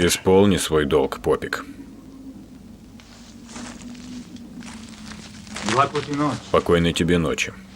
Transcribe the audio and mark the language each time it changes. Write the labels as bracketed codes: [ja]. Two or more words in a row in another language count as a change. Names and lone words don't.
[ru] Исполни свой долг, Попик. [sr] Laku ti noć. [ru] Спокойной тебе ночи.